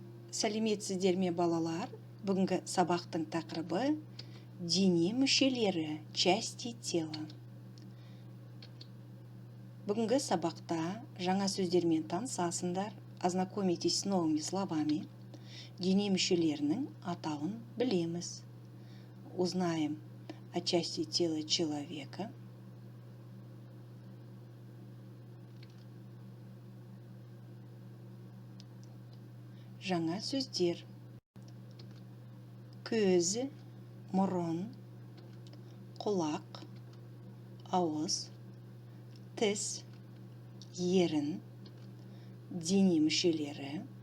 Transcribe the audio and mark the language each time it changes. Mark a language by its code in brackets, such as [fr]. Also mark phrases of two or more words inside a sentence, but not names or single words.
[kk] Сәлеметсіздер ме балалар? Бүгінгі сабақтың тақырыбы дене мүшелері, [ru] части тела. [kk] Бүгінгі сабақта жаңа сөздермен танысасыңдар, [ru] ознакомитесь с новыми словами. [kk] Дене мүшелерінің атауын білеміз. [ru] Узнаем о части тела человека. [kk] Жаңа сөздер: көз, мұрын, құлақ, ауыз, тіс, ерін, дене мүшелері.